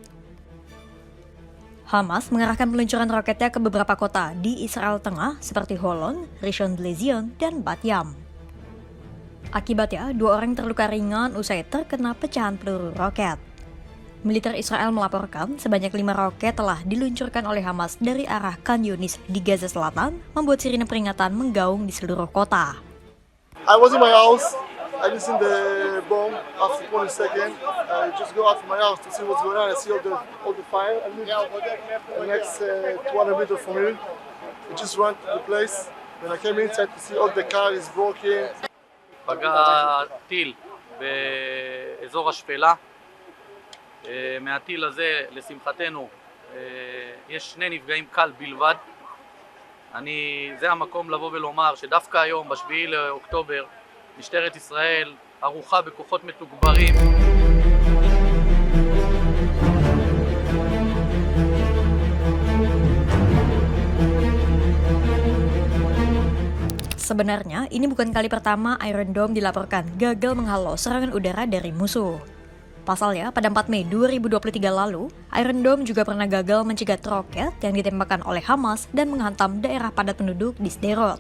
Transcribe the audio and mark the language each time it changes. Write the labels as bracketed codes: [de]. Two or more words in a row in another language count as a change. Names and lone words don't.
[id] Hamas mengarahkan peluncuran roketnya ke beberapa kota di Israel Tengah seperti Holon, Rishon LeZion, dan Bat Yam. Akibatnya, 2 orang terluka ringan usai terkena pecahan peluru roket. Militer Israel melaporkan sebanyak 5 roket telah diluncurkan oleh Hamas dari arah Khan Yunis di Gaza Selatan, membuat sirine peringatan menggaung di seluruh kota. [en] I was in my house. I listened the bomb after 20 seconds. I just go out of my house to see what's going on. I see all the fire. I live the next 200 meters from here. I just ran to the place. When I came inside to see all the car is broken. [he] פגע טיל באזור השפלה. מהטיל הזה, לשמחתנו, יש 2 נפגעים קל בלבד. זה המקום לבוא ולומר שדווקא היום, ב7 לאוקטובר, משטרת ישראל ערוכה בכוחות מתוגברים. [id] Sebenarnya, ini bukan kali pertama Iron Dome dilaporkan gagal menghalau serangan udara dari musuh. Pasalnya, pada 4 Mei 2023 lalu, Iron Dome juga pernah gagal mencegat roket yang ditembakkan oleh Hamas dan menghantam daerah padat penduduk di Sderot.